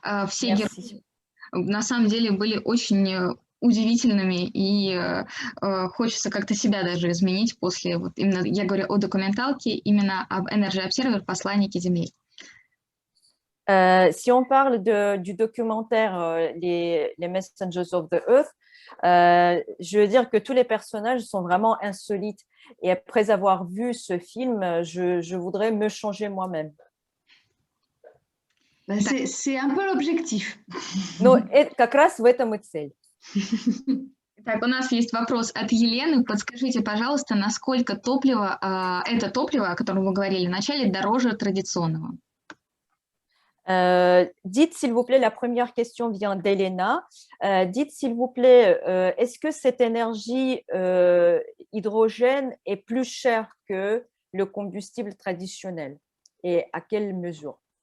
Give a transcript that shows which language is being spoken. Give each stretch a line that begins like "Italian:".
Russian: Все герои на самом деле были очень удивительными, и хочется как-то себя даже изменить после, вот именно, я говорю о документалке, именно об Energy Observer, посланнике Земли.
French: Si on parle du documentaire les Messengers of the Earth, je veux dire que tous les personnages sont vraiment insolites. Et après avoir vu ce film, je voudrais me changer moi-même. C'est un peu l'objectif.
Russian: Но как раз в этом и цель. Так, у нас есть вопрос от Елены. Подскажите, пожалуйста, насколько топливо, это топливо, о котором вы говорили в начале, дороже традиционного?
French: Dites s'il vous plaît, la première question vient d'Elena. Dites s'il vous plaît, est-ce que cette énergie hydrogène est plus chère que le combustible traditionnel et à quelle mesure?